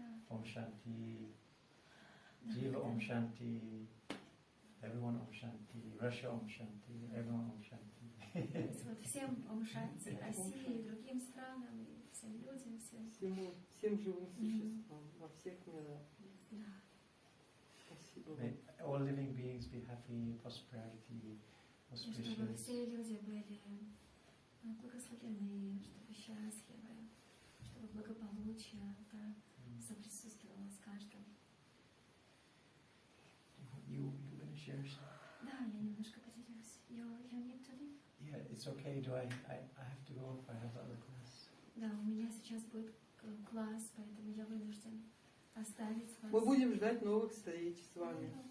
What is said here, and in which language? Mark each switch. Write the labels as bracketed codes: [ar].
[en] Om Shanti. Jiva Om Shanti. Everyone Om Shanti. Russia Om Shanti. Everyone Om Shanti. [ru] Вот всем Ом Шанти, России, другим странам, и всем людям, всем. Всем живым существам во всех мирах. Да. Спасибо вам. [en] May all living beings be happy, prosperity, [ru] И чтобы [en] auspicious. [ru] все люди были благословлены, чтобы счастливы, чтобы благополучие соприсутствовало с каждым. [en] You going to share? [ru] Да, я немножко поделюсь. [en] You need to leave? Yeah, it's okay. Do I have to go if I have other class? [ru] Да, у меня сейчас будет класс, поэтому я вынужден оставить вас. Мы будем ждать новых встреч с вами.